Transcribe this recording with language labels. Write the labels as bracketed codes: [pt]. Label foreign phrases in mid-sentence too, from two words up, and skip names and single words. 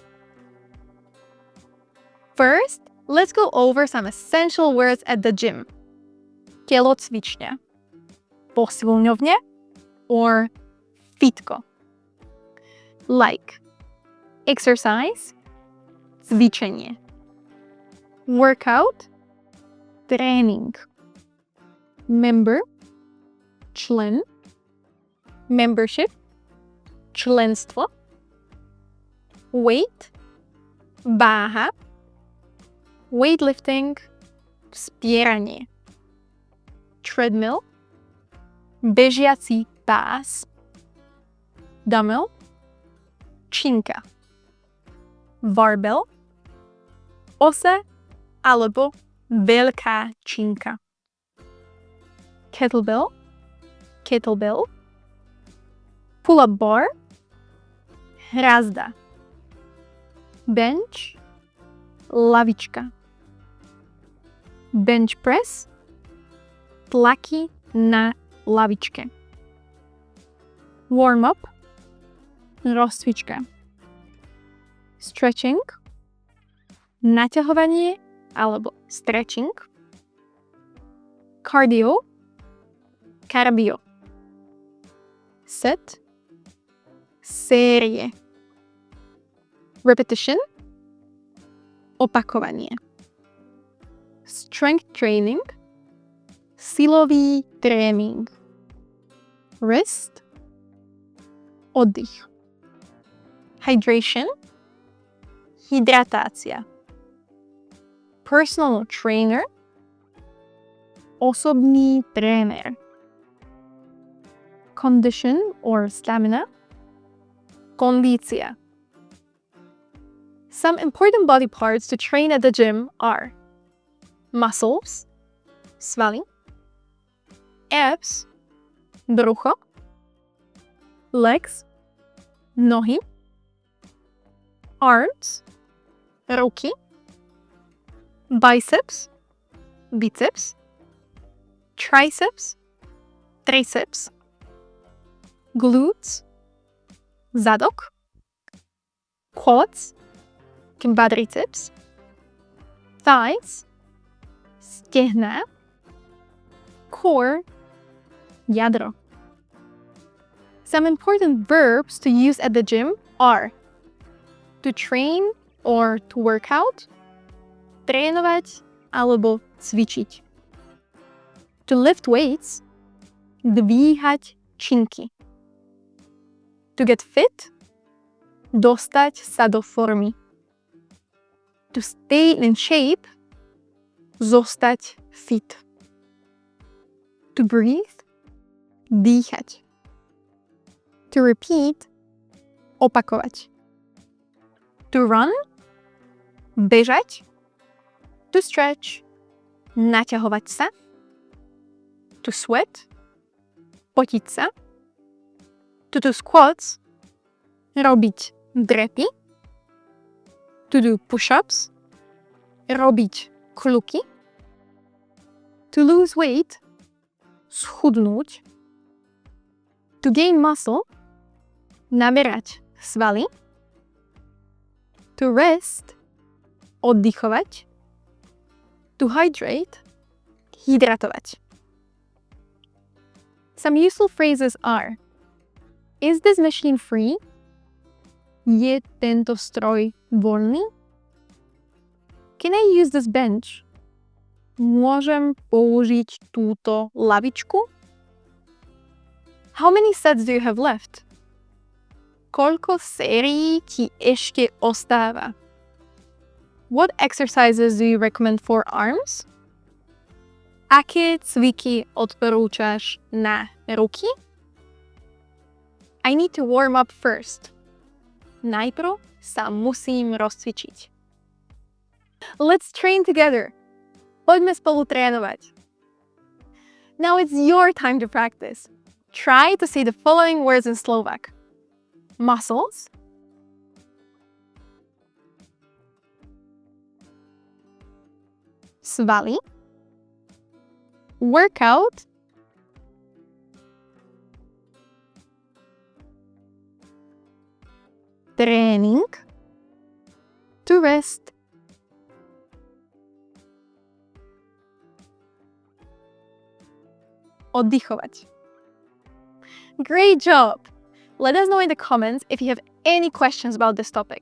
[en] First, let's go over some essential words at the gym. [sk] Telocvičňa, posilňovňa, or fitko. [en] Like exercise, [sk] cvičenie. [en] Workout, tréning. Member, člen. Membership, členstvo. Weight, váha. Weightlifting, vzpieranie. [sk] Treadmill, bežiaci pás. [en] Dumbbell, činka. [sk] Barbell, osa alebo veľká činka. [en] Kettlebell, pull-up bar, hrazda. Bench, lavička. Bench press, [sk] tlaky na lavičke. [en] Warm-up, rozcvička. [sk] Stretching, naťahovanie alebo stretching. [en] Cardio, Set, série. Repetition, opakovanie. Strength training, [sk] silový tréning. [en] Rest, oddych. Hydration, hydratácia. Personal trainer, [sk] osobný tréner. [en] Condition or stamina, kondícia. Some important body parts to train at the gym are muscles, [sk] svaly, abs, brucho, [en] legs, nohy, arms, ruky, biceps, biceps, triceps, triceps, glutes, zadok, quads, quadriceps, thighs, stehna, core, jadro. Some important verbs to use at the gym are to train or to work out, [sk] trénovať alebo cvičiť. [en] To lift weights, [sk] dvíhať činky. [en] To get fit, [sk] dostať sa do formy. [en] To stay in shape, [sk] zostať fit. [en] To breathe, [sk] dýchať. [en] To repeat, opakovať. To run, bežať. To stretch, [sk] naťahovať sa. [en] To sweat, [sk] potiť sa. [en] To do squats, [sk] robiť drepy. [en] To do push-ups, [sk] robiť kluky. [en] To lose weight, schudnúť. To gain muscle, [sk] naberať svaly. [en] To rest, oddychovať. To hydrate, hydratovať. Some useful phrases are: Is this machine free? [sk] Je tento stroj voľný? [en] Can I use this bench? [sk] Môžem použiť túto lavičku? [en] How many sets do you have left? [sk] Koľko sérií ti ešte ostáva? [en] What exercises do you recommend for arms? [sk] Aké cviky odporúčaš na ruky? [en] I need to warm up first. [sk] Najprv sa musím rozcvičiť. [en] Let's train together. [sk] Poďme spolu trénovať. [en] Now it's your time to practice. Try to say the following words in Slovak. Muscles, [sk] svaly, workout, tréning, [en] to rest. [sk] Oddychovať. [en] Great job! Let us know in the comments if you have any questions about this topic.